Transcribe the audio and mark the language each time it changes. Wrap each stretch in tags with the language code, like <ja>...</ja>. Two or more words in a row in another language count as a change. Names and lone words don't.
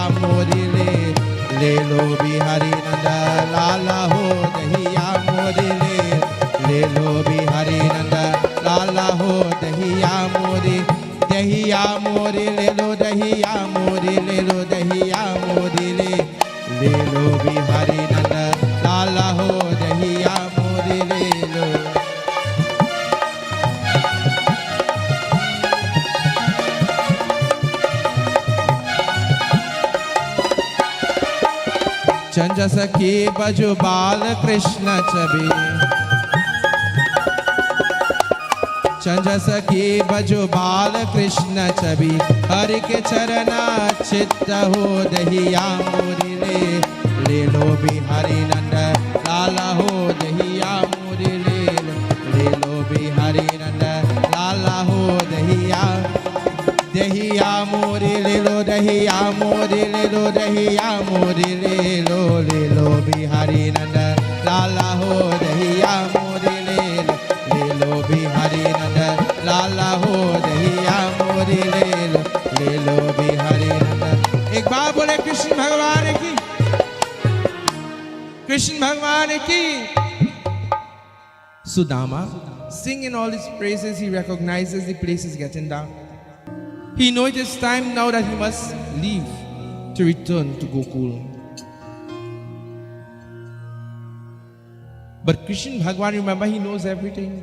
<hi>मोरी ले लो बिहारी नंद लाला हो दहिया मोरी ले लो बिहारी नंद लाला हो दहिया मोरी ले लो दहिया मोरी ले लो दहिया मोरी ले लो बिहारी नंद लाला हो दहिया मोरी ले लो चंज सखी बजु बाल कृष्ण छवि चंज सखी बजु बाल कृष्ण छवि हरि के चरण चित्त हो दहिया मोरी ले लो बिहारी नंद लाला हो दहिया मोरी ले लो बिहारी नंद लाला हो दहिया मोरी ले लो दहिया मोरी ले लो दहिया मोरी ले लो बिहारी नंद लाला हो दहिया मोरी ले लो बिहारी नंद लाला हो दहिया मोरी ले लो बिहारी नंद। एक बार बोले कृष्ण भगवान की, कृष्ण भगवान की।</hi> <en>Sudama, singing all his praises, he recognizes the place is getting dark. He knows it's time now that he must leave to return to Gokul. But Krishna Bhagwan, remember, he knows everything.</en>